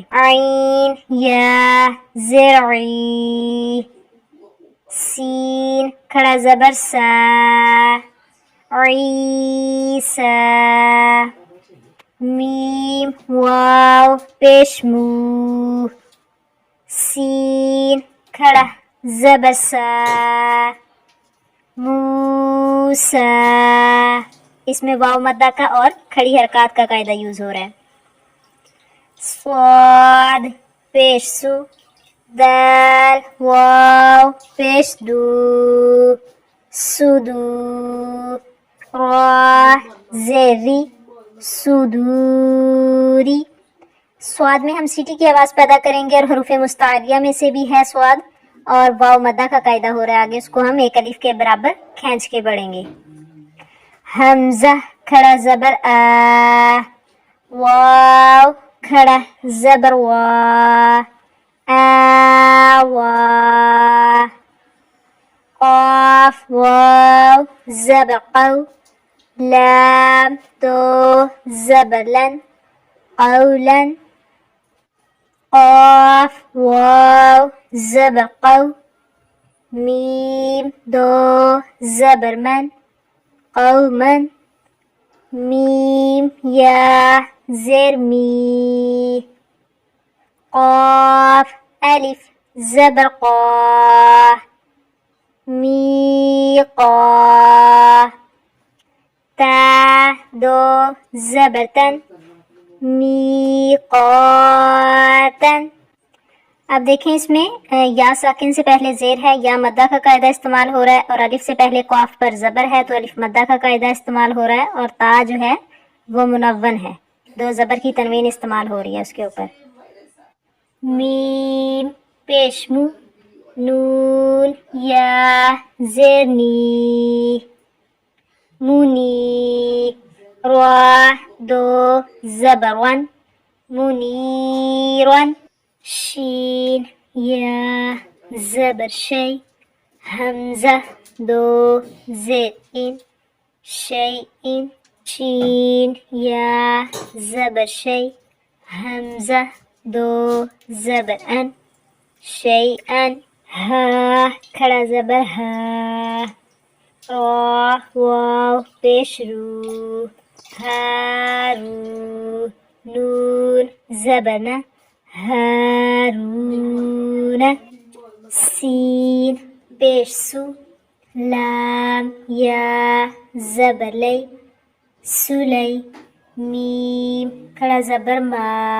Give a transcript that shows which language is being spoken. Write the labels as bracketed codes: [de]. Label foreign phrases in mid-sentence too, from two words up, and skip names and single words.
[ur] عین یا زرعی، سین کھڑا زبر سا عیسا، میم واو پیش مو، سین کھڑا زبر سا موسا. اس میں واو مدہ کا اور کھڑی حرکات کا قاعدہ یوز ہو رہا ہے. صاد پیش سو، دال واو پیش دو سدو، را زیری سدوری. سواد میں ہم سیٹی کی آواز پیدا کریں گے اور حروف مستعلیہ میں سے بھی ہے سواد، اور واو مدہ کا قاعدہ ہو رہا ہے آگے، اس کو ہم ایک الف کے برابر کھینچ کے پڑھیں گے. حمزہ کھڑا زبر آ، واو کھڑا زبر وا آوا، قاف واو زبر قو، لام تو زبر لن قولا، قاف واو زبر قو، میم دو زبر من قوما، میم یا زیر می، قاف الف زبر قا، میقا، تا دو زبر تن میقاتن. اب دیکھیں اس میں یا ساکن سے پہلے زیر ہے، یا مدہ کا قاعدہ استعمال ہو رہا ہے، اور الف سے پہلے قاف پر زبر ہے تو الف مدہ کا قاعدہ استعمال ہو رہا ہے، اور تا جو ہے وہ منون ہے، دو زبر کی تنوین استعمال ہو رہی ہے اس کے اوپر. میم پیشمو، نون یا زیرنی مونی، را دو زبر ون منیرن، شین یا زبر شی، حمزہ دو زیر ان شیئن، شین یا زبر شی، حمزہ دو زبر ان شیئن، ہا کھڑا زبر ہا، را واو پیش رو ہارو، نون زبرنا ہارون، سین پیش سو، لام یا زبر لی سلی، میم کھڑا زبر ما